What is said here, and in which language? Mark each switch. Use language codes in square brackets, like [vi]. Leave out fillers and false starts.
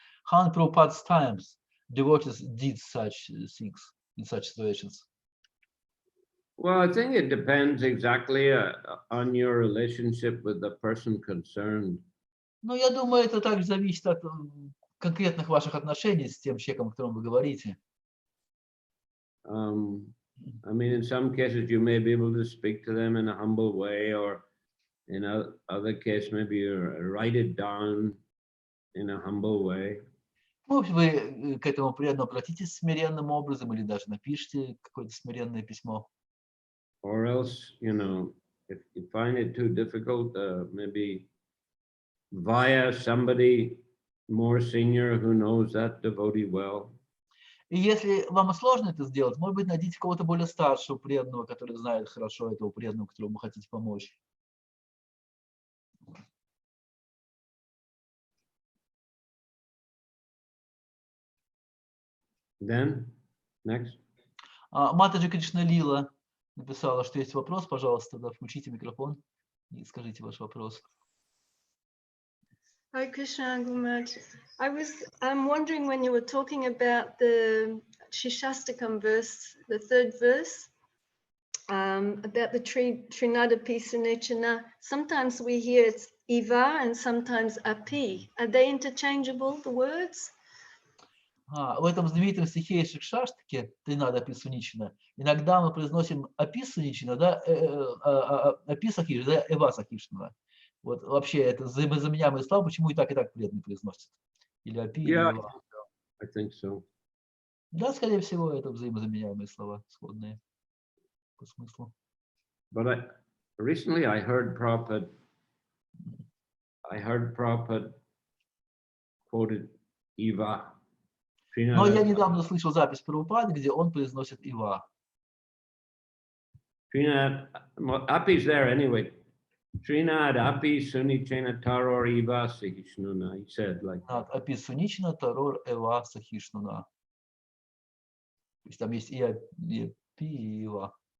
[en] How in Prabhupada's times devotees did such things in such situations? Well, I think it depends exactly on your relationship with the person concerned. [ru] Ну, я думаю, это также зависит от конкретных ваших отношений с тем человеком, о котором вы говорите. [en] I mean, in some cases, you may be able to speak to them in a humble way, or in other cases, maybe you write it down in a humble way. [ru] Может, вы к этому преданному обратитесь смиренным образом, или даже напишите какое-то смиренное письмо. [en] Or else, you know, if you find it too difficult, maybe via somebody more senior who knows that devotee well. [ru] И если вам сложно это сделать, может быть, найдите кого-то более старшего преданного, который знает хорошо этого преданного, которому вы хотите помочь. [en] Then, next. [ru] Матаджи Кришна Лила написала, что есть вопрос, пожалуйста, да, включите микрофон и скажите ваш вопрос. [en] Hi Krishna Gurumaj. I'm wondering when you were talking about the Shishastakam verse, the third verse, about the Trinada Pisanechana. Sometimes we hear it's Iva and sometimes Api. Are they interchangeable, the words? [ru] В этом знаменитом стихе Шикшаштаке, Тринада Аписуничина, иногда мы произносим Аписуничина, да, Аписахиш, да, Эва Сахишна. Вот вообще это взаимозаменяемые слова, почему и так преданные произносят? Или Апи, или Эва. [en] I think so. [ru] Да, скорее всего, это взаимозаменяемые слова, сходные по смыслу. [en] But recently I heard Prabhupada quoted Eva. [ru] Но я недавно слышал запись Прабхупады, где он произносит Ива. [en] Api's there anyway. [sa] Trinad Api Sunichena Taror Eva Sahishnuna. [en] He said like. [sa] Апи Сунична Тарор Эва Сахишнуна. [ru] То есть там есть и Апи, и Ива.